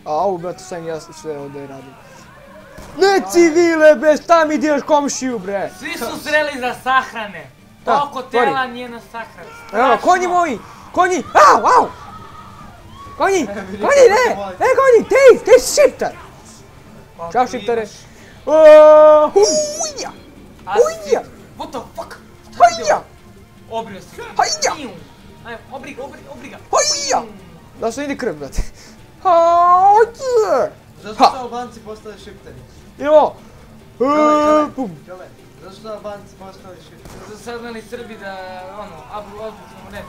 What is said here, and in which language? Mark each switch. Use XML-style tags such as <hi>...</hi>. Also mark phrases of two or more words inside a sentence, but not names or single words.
<sr>Au, brate, sam ja sve ovdje radim. Ne civile, bre, šta mi diraš komšiju, bre? Svi su zreli za sahrane! Da, Toliko tela nije na sahrani. Evo, konji moji! Konji! Au! Konji! Ne, konji! Ti šiptar! Ćao, šiptare! Huja! Huja!</sr> <en>What the fuck? Huja!</en> <sr>Obrio si. Hajja! Ajmo, obriga. Huja! Da se ide krv, brate. Hajja! Zašto su Albanci postali šipteri? Evo! Pum! Đole, zašto su Albanci postali šipteri? Su saznali Srbi da, odlučno ne.</sr>